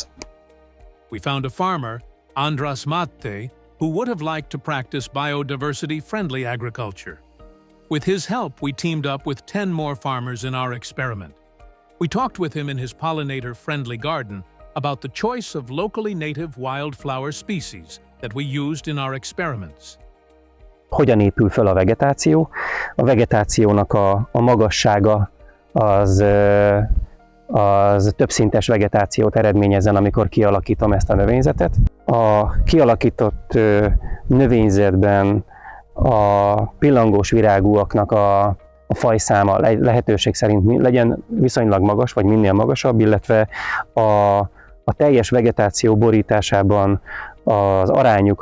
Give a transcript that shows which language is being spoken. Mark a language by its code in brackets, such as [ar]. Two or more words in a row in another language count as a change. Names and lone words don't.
[en] We found a farmer, András Máté, who would have liked to practice biodiversity-friendly agriculture. With his help, we teamed up with 10 more farmers in our experiment. We talked with him in his pollinator-friendly garden about the choice of locally native wildflower species that we used in our experiments. [hu] Hogyan épül fel a vegetáció? A vegetációnak a magassága az többszintes vegetációt eredményezzen, amikor kialakítom ezt a növényzetet. A kialakított növényzetben a pillangós virágúaknak a fajszáma lehetőség szerint legyen viszonylag magas, vagy minél magasabb, illetve a teljes vegetáció borításában az arányuk